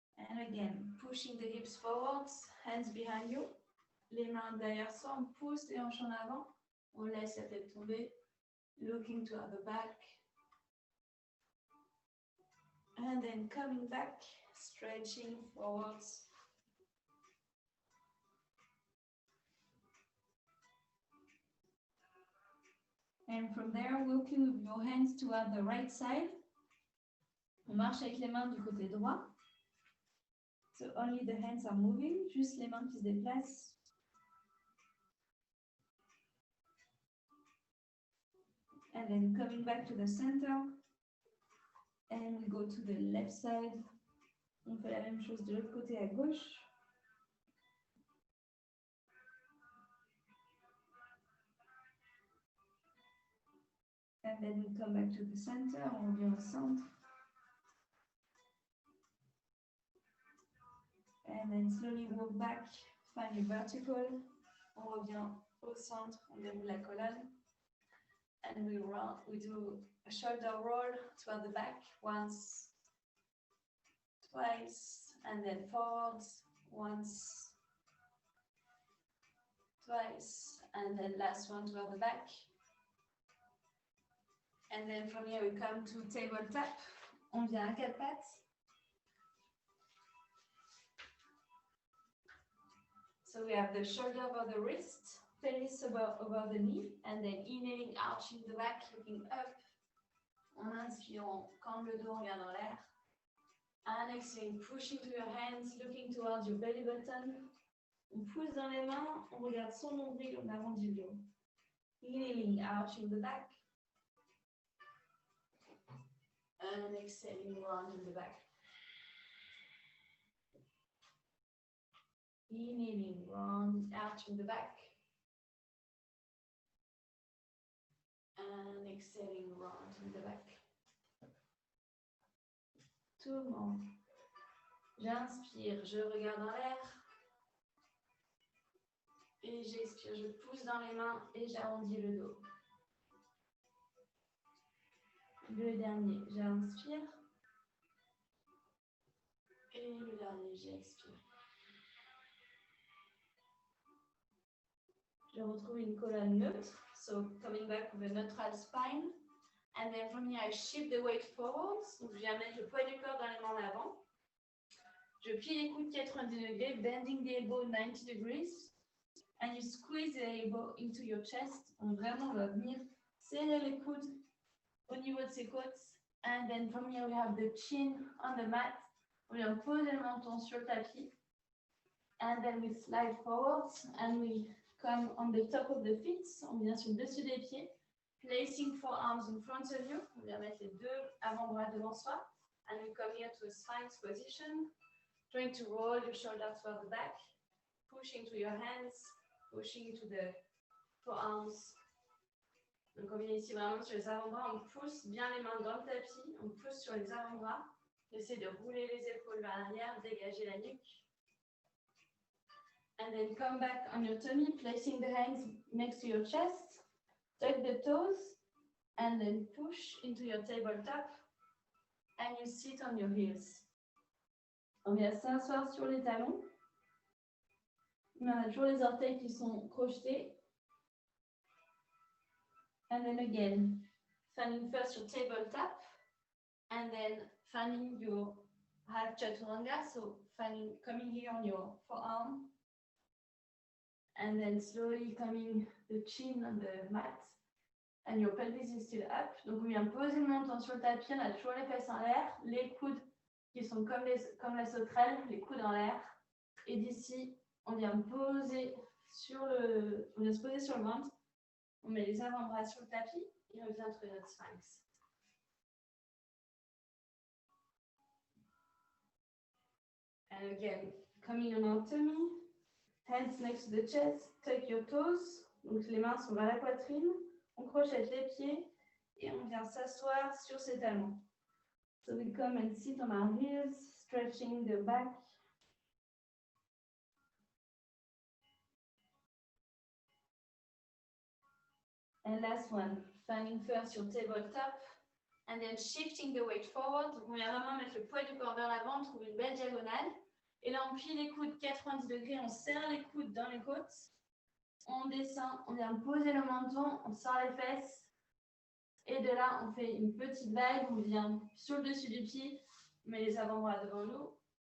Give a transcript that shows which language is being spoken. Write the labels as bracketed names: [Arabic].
[English] And again, pushing the hips forwards, hands behind you. [French] Les mains derrière soi, on pousse les hanches en avant. On laisse la tête tomber. [English] Looking toward the back. And then coming back, stretching forwards. And from there, walking with your hands toward the right side. [French] On marche avec les mains du côté droit. [English] So only the hands are moving, [French] juste les mains qui se déplacent. [English] And then coming back to the center. And we go to the left side. [French] On fait la même chose de l'autre côté à gauche. [English] And then we come back to the center. [French] On revient au centre. [English] And then slowly walk back, find your vertical. [French] On revient au centre, on déroule la colonne. [English] And we do a shoulder roll toward the back once, twice, and then forwards once, twice, and then last one toward the back. And then from here we come to table tap. [French] On vient à quatre pattes. [English] So we have the shoulder over the wrist, pelvis over the knee, and then inhaling, arching the back, looking up. [French] En inspirant, quand le dos regarde en l'air. [English] And exhaling, pushing to your hands, looking towards your belly button. [French] On pousse dans les mains, on regarde son nombril, on arrondit le dos. [English] Inhaling, arching the back. And exhaling, rounding the back. Inhaling, round, arching the back. And exhaling, rounding the back. [French] Tout le monde. J'inspire, je regarde en l'air. Et j'expire, je pousse dans les mains et j'arrondis le dos. Le dernier, j'inspire. Et le dernier, j'expire. Je retrouve une colonne neutre. [English] So coming back with a neutral spine. And then from here, I shift the weight forwards. [French] Donc, je viens mettre le poids du corps dans les mains en avant. Je plie les coudes 90 degrés, [English] bending the elbow 90 degrees. And you squeeze the elbow into your chest. [French] On vraiment va venir serrer les coudes au niveau de ses côtes. [English] And then from here, we have the chin on the mat. [French] On vient poser le menton sur le tapis. [English] And then we slide forwards and we come on the top of the feet. [French] On vient sur le dessus des pieds. [English] Placing forearms in front of you. [French] On vient mettre les deux avant-bras devant soi. [English] And we come here to a sphinx position. Trying to roll your shoulders toward the back. Pushing to your hands. Pushing to the forearms. [French] Donc on vient ici vraiment sur les avant-bras. On pousse bien les mains dans le tapis. On pousse sur les avant-bras. Essayez de rouler les épaules vers l'arrière. Dégager la nuque. [English] And then come back on your tummy. Placing the hands next to your chest. Tuck the toes and then push into your tabletop and you sit on your heels. [French] On vient s'asseoir sur les talons. Mais on a toujours les orteils qui sont crochetés. [English] And then again, fanning first your tabletop and then fanning your half chaturanga. So fanning, coming here on your forearm. And then slowly coming the chin on the mat. And your pelvis is still up. [French] Donc, on vient poser le menton sur le tapis. On a toujours les fesses en l'air. Les coudes qui sont comme la sauterelle, les coudes en l'air. Et d'ici, on vient poser sur le ventre. On met les avant-bras sur le tapis. Et on revient trouver notre sphinx. [English] And again, coming on our tummy. Hands next to the chest. Tuck your toes. [French] Donc, les mains sont vers la poitrine. On crochette les pieds et on vient s'asseoir sur ses talons. [English] So we come and sit on our heels, stretching the back And last one, finding first your tabletop and then shifting the weight forward. [French] Donc on vient vraiment mettre le poids du corps vers l'avant, on trouve une belle diagonale. Et là, on plie les coudes 90 degrés, on serre les coudes dans les côtes. On descend, on vient poser le menton, on sort les fesses. Et de là, on fait une petite vague, on vient sur le dessus du pied, on met les avant-bras devant nous.